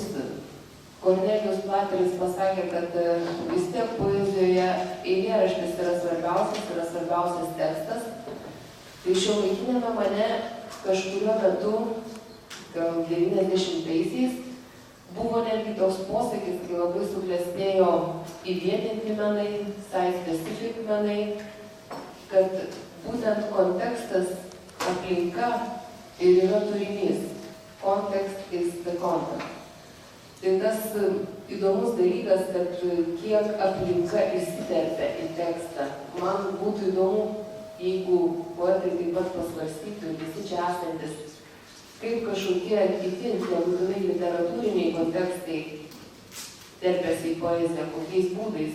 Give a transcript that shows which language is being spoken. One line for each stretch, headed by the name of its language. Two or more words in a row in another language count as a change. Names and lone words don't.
Lithuanian: Kornelijus Platelis pasakė, kad vis tiek poezijoje eilėraštis yra svarbiausias tekstas. Tai šiuolaikinėme mene kažkuriuo metu, gal 90-aisiais, buvo netgi toks posakis, kai labai suklestėjo įvietinti menai, site-specific menai, kad būtent kontekstas, aplinka ir yra turinys.
English: Context is the content.
Lithuanian: Tai tas įdomus dalykas, kad kiek aplinka įsiterpia į tekstą. Man būtų įdomu, jeigu poetai taip pat pasvarstytų ir visi čia esantis, kaip kažkokie kiti, nebūtinai literatūriniai kontekstai terpiasi į poeziją, kokiais būdais.